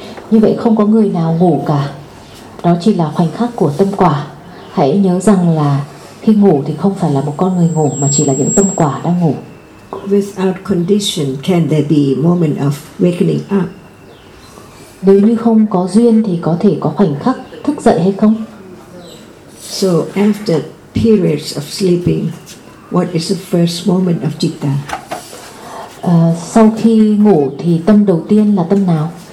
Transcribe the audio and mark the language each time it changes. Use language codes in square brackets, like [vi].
[vi] Như vậy không có người nào ngủ cả. Đó chỉ là khoảnh khắc của tâm quả. Hãy nhớ rằng là khi ngủ thì không phải là một con người ngủ, mà chỉ là những tâm quả đang ngủ. [en] Without condition, can there be moment of waking up? [vi] Nếu như không có duyên thì có thể có khoảnh khắc thức dậy hay không? [en] So after periods of sleeping, what is the first moment of citta? [vi] Sau khi ngủ thì tâm đầu tiên là tâm nào?